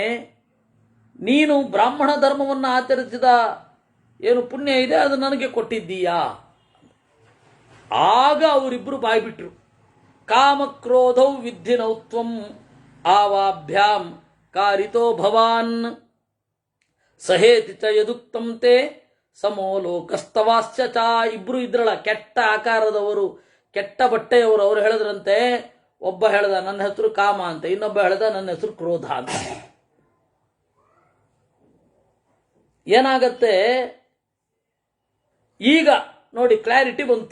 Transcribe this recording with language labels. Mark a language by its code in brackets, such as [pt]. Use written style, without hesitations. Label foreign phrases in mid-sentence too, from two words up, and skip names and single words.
[kn] ನೀನು ಬ್ರಾಹ್ಮಣ ಧರ್ಮವನ್ನು ಆಚರಿಸಿದ ಏನು ಪುಣ್ಯ ಇದೆ ಅದು ನನಗೆ ಕೊಟ್ಟಿದ್ದೀಯಾ? ಆಗ ಅವರಿಬ್ಬರು ಬಾಯ್ಬಿಟ್ರು. [sa] ಕಾಮಕ್ರೋಧೌ ವಿದ್ಧಿನೌತ್ವಂ ಆವಾಭ್ಯಾಂ ಕಾರಿತೋ ಭವಾನ್ ಸಹೇತಿ ಚ ಯದುಕ್ತಂ ತೇ ಸಮೋ ಲೋಕಸ್ತವಾಸ್ಯ ಚ. [kn] ಇಬ್ರು ಇದ್ರಲ್ಲ ಕೆಟ್ಟ ಆಕಾರದವರು, ಕೆಟ್ಟ ಬಟ್ಟೆಯವರು. ಅವರು ಹೇಳಿದ್ರಂತೆ, ಒಬ್ಬ ಹೇಳ್ದ ನನ್ನ ಹೆಸರು ಕಾಮ ಅಂತ, ಇನ್ನೊಬ್ಬ ಹೇಳ್ದ ನನ್ನ ಹೆಸರು ಕ್ರೋಧ ಅಂತ. ಏನಾಗತ್ತೆ ಈಗ ನೋಡಿ, ಕ್ಲಾರಿಟಿ ಬಂತು.